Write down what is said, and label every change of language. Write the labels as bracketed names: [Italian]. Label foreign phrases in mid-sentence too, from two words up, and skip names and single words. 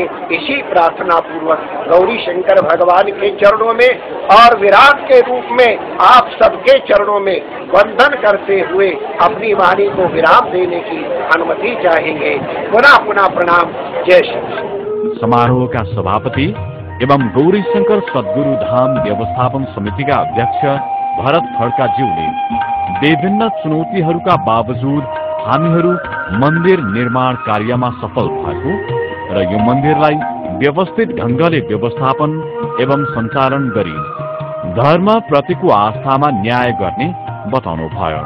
[Hindi] इसी प्रार्थना पूर्वक गौरी शंकर भगवान के चरणों में और विराट के रूप में आप सबके चरणों में वंदन करते हुए अपनी वाणी को विराम देने की अनुमति चाहेंगे। पुनः पुनः प्रणाम। जय श्री। [Nepali] समारोहका सभापति एवं गौरीशंकर सद्गुरु धाम व्यवस्थापन समितिका अध्यक्ष भरत खड्काज्यूले विभिन्न चुनौतीहरूका बावजुद हामीहरू मन्दिर निर्माण कार्यमा सफल भएको र यो मन्दिरलाई व्यवस्थित ढंगले व्यवस्थापन एवं सञ्चालन गरी धर्म प्रतिको आस्थामा न्याय गर्ने बताउनु भयो।